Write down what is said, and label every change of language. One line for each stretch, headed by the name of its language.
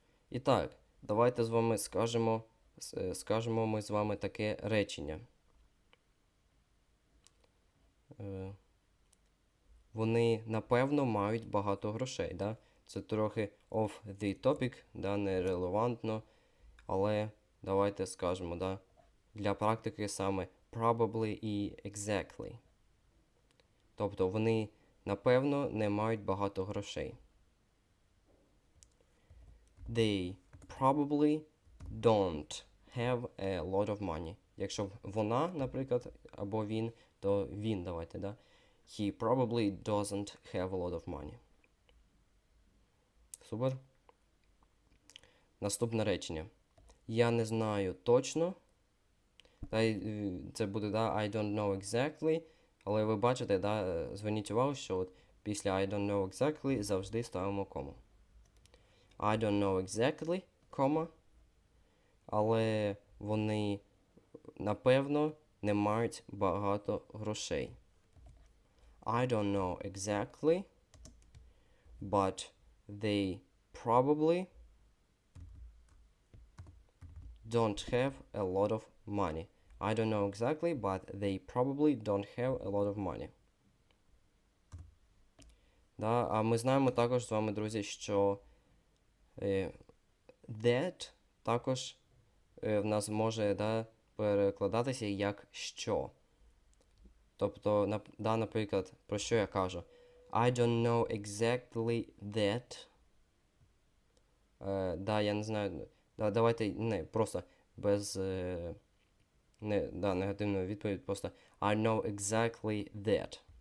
Ukrainian: І так, давайте з вами скажемо ми з вами таке речення. Вони, напевно, мають багато грошей, да? Це трохи
English: off the topic,
Ukrainian: да? Нерелевантно, але давайте скажемо, да? Для практики саме probably і exactly. Тобто вони, напевно, не мають багато грошей.
English: they probably don't have a lot of money.
Ukrainian: Якщо вона, наприклад, або він, то він давайте, да?
English: He probably doesn't have a lot of money.
Ukrainian: Супер. Наступне речення. Я не знаю точно. Це буде, да,
English: I don't know exactly.
Ukrainian: Але ви бачите, да, зверніть увагу, що от після
English: I don't know exactly
Ukrainian: завжди ставимо кому.
English: I don't know exactly,
Ukrainian: кома. Але вони, напевно, не мають багато грошей.
English: I don't know exactly, but they probably don't have a lot of money. I don't know exactly, but they probably don't have a lot of money.
Ukrainian: Да, а ми знаємо також з вами, друзі, що that також в нас може, да, перекладатися як що. Тобто, да, наприклад, про що я кажу?
English: I don't know exactly that.
Ukrainian: Да, я не знаю. Да, давайте не, просто без негативної відповіді. Просто
English: I know exactly that.